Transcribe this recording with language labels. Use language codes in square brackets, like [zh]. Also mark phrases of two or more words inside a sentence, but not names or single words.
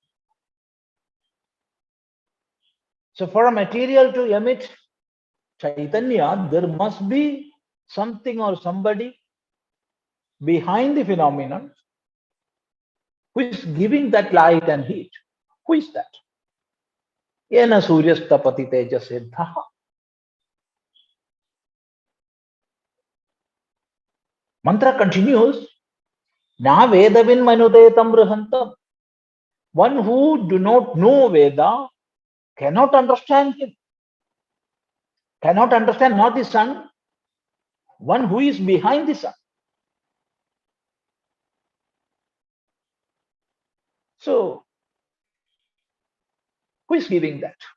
[en] So for a material to emit Chaitanya, there must be something or somebody behind the phenomenon who is giving that light and heat. Who is that? [sa] येन सूर्यस्तपति तेजसेद्धः. [en] Mantra continues, [sa] नावेदविन्मनुते तं बृहन्तम्. [en] One who do not know Veda cannot understand him. Cannot understand not the sun, one who is behind the sun. So, who is giving that?